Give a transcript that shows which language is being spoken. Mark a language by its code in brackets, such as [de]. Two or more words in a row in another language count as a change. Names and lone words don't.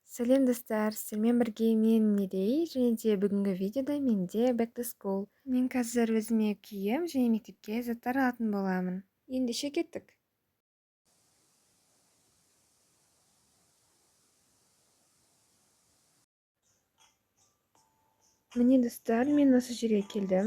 [kk] Сәлем достар, сіздермен бірге мен Мерей, және де бүгінгі видеода менде [en] back to school. [kk] Мен қазір өзіме киім және мектепке заттар алатын боламын. Ендеше кеттік. Міне достар, мен осы жерге келдім.